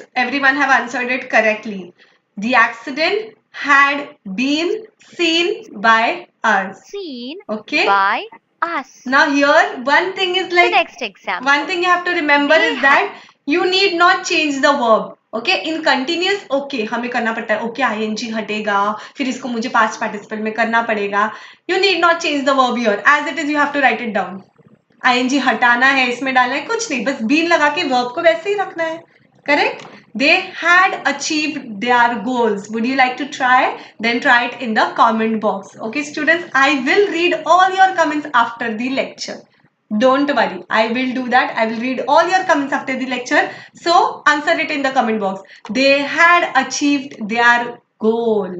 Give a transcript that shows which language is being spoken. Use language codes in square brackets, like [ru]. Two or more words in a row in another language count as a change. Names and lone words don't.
[en] Everyone have answered it correctly. The accident had been seen by us. seen Okay. by us. Now here one thing is The like next example. one thing you have to remember They is that you need not change the verb. [hi] Okay, [en] in continuous [hi] okay हमें करना पड़ता है. Okay, ing हटेगा, फिर इसको मुझे [en] past participle [hi] में करना पड़ेगा. [en] You need not change the verb here. As it is, you have to write it down. [hi] ing हटाना है, इसमें डालना है, कुछ नहीं, बस been लगा के verb को वैसे ही रखना है. [en] Correct? They had achieved their goals. Would you like to try? Then try it in the comment box. Okay, students, I will read all your comments after the lecture. Don't worry, I will do that. I will read all your comments after the lecture. So answer it in the comment box. They had achieved their goal.